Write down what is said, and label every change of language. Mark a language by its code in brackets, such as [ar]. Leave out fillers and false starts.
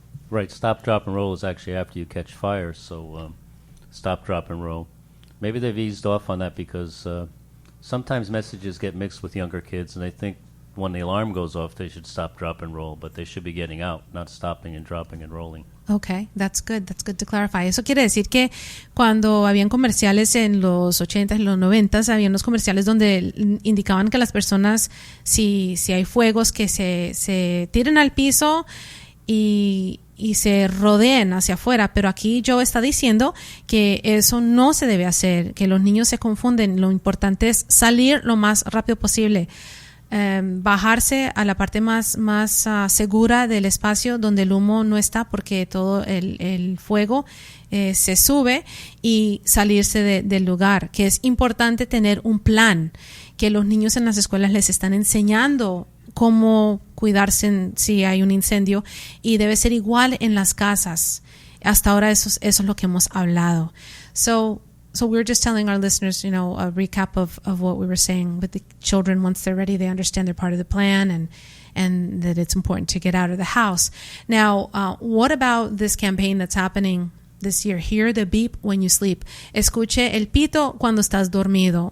[en] Right, stop, drop, and roll is actually after you catch fire, so stop, drop, and roll. Maybe they've eased off on that because sometimes messages get mixed with younger kids, and they think when the alarm goes off they should stop, drop, and roll, but they should be getting out, not stopping and dropping and rolling. Okay, that's good to clarify. [es] Eso quiere decir que cuando habían comerciales en los 80s y los 90s, habían unos comerciales donde indicaban que las personas, si hay fuegos, que se tiren al piso y se rodeen hacia afuera, pero aquí Joe está diciendo que eso no se debe hacer, que los niños se confunden. Lo importante es salir lo más rápido posible. Bajarse a la parte más segura del espacio donde el humo no está, porque todo el fuego se sube, y salirse del lugar, que es importante tener un plan, que los niños en las escuelas les están enseñando cómo cuidarse si hay un incendio, y debe ser igual en las casas. Hasta ahora eso es lo que hemos hablado. So [en] So we were just telling our listeners, you know, a recap of what we were saying with the children. Once they're ready, they understand they're part of the plan and that it's important to get out of the house. Now, what about this campaign that's happening this year? Hear the beep when you sleep. [es] Escuche el pito cuando estás dormido.